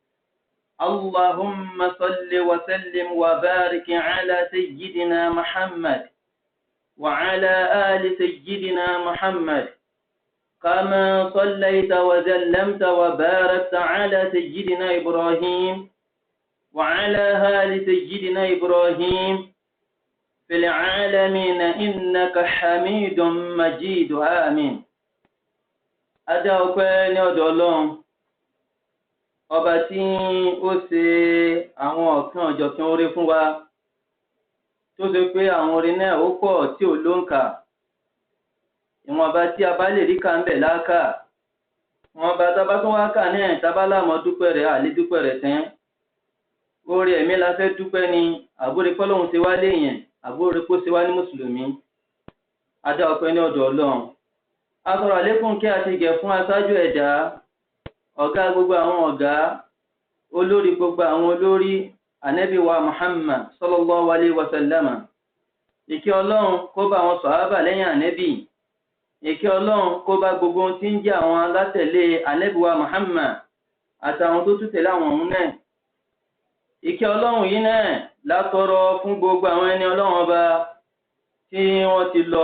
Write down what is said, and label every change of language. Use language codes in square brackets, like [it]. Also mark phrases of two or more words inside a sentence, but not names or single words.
[ar] اللهم صل وسلم وبارك على سيدنا محمد وعلى آل سيدنا محمد، كما صليت وسلمت وباركت على سيدنا إبراهيم وعلى آل سيدنا إبراهيم في العالمين إنك حميد مجيد. آمين. [yo] Adá ọpẹ́ ní ọ̀dọ̀ Ọlọ́run, ọba tí ó ṣe àwọn ọ̀kan ọ̀jọ̀kan oore fún wa, tó ṣe pé àwọn oore náà ó pọ̀ tí ò lóǹkà. Ìwọ̀nba tí a bá lè rí ká ń bẹ̀ láàkà, ìwọ̀nba tá a bá tún wá kà náà tá a bá láàmọ́ dúpẹ́ rẹ̀ àlè dúpẹ́ rẹ̀ tán. Oore ẹ̀mí la fẹ́ dúpẹ́ ni àbúrò kọ́lọ́hún ṣe wá léèyàn, àbúrò kó ṣe wá ní mùsùlùmí. Adá ọpẹ́ ní ọ̀dọ̀ Ọlọ́run. A sọ̀rọ̀ àlékún kí a ti gẹ̀ fún aṣáájú ẹ̀dá, ọ̀gá gbogbo àwọn ọ̀gá, olórí gbogbo àwọn olórí, Ànábì wa Muhammad [ar] صلى الله عليه وسلم. [yo] Ìkẹ́ Ọlọ́run kó bá àwọn sàhábà lẹ́yìn Ànábì. Ìkẹ́ Ọlọ́run kó bá gbogbo tí ń jẹ́ àwọn alátẹ̀lé Ànábì wa Muhammad àtàwọn tó tún tẹ̀lé àwọn òun náà. Ìkẹ́ Ọlọ́run yìí náà látọrọ fún gbogbo àwọn ẹni Ọlọ́run ọba tí wọ́n ti lọ.